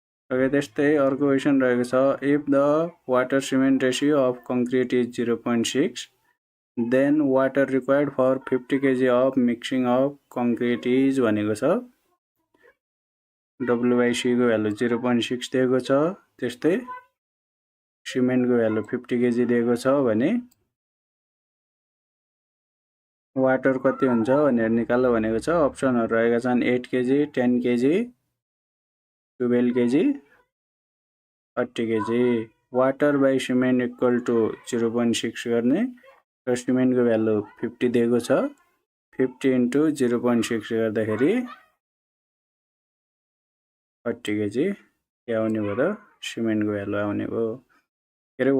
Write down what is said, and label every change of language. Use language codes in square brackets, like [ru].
[ne] Okay, त्यस्तै अर्को question रहेको छ, [en] if the water cement ratio of concrete is [ne] 0.6 then water required for 50 kg of mixing of concrete is भनेको छ WIC को भ्यालु 0.6 दिएको छ, त्यस्तै सिमेन्टको भ्यालु 50 kg दिएको छ भने वाटर कति हुन्छ भनेर निकाल्नु भनेको छ। अप्सनहरु रहेका छन् 8 kg, 10 kg, 12 kg, 30 kg। Water by cement equal to 0.6 गर्ने र सिमेन्टको भ्यालु 50 दिएको छ, 50 इन्टु 0.6 गर्दाखेरि 30 kg के आउने भयो त सिमेन्टको भ्यालु आउने भयो।